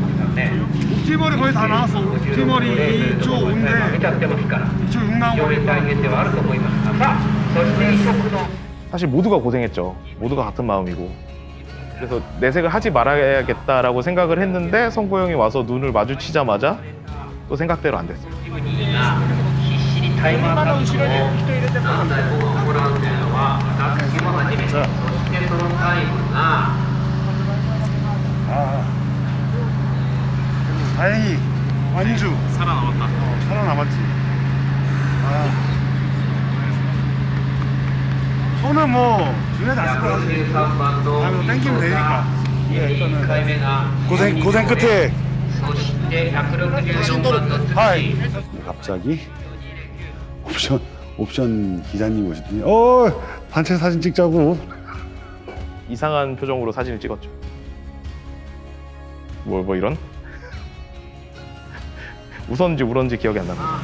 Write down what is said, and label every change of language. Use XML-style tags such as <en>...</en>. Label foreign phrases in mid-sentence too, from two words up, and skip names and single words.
<ko>옵티멀이 거의 다 나왔어. 옵티멀이 2초 5인데 2초 6 나오니까 사실 모두가 고생했죠. 모두가 같은 마음이고 그래서 내색을 하지 말아야겠다라고 생각을 했는데 성고 형이 와서 눈을 마주치자마자 또 생각대로 안 됐어요.</ko> <ja>必死にタイマーカットを何台も行うというのは私も初めてそしてそのタイムが</ja> <ko>다행히 완주 살아남았다. 살아남았지. 손은 뭐 중요하지 않을 것 같아.</ko> <ja>153 番の</ja> <ko>아, 땡기면 되니까.</ko> <ja>1 回目が</ja> <ko>고생 끝에</ko> <ja>そして164番のはい。</ja> <ko>갑자기 옵션 기자님 오시더니 단체 사진 찍자고. 이상한 표정으로 사진을 찍었죠. 뭐 이런 웃었는지 울었는지 기억이 안 납니다.</ko>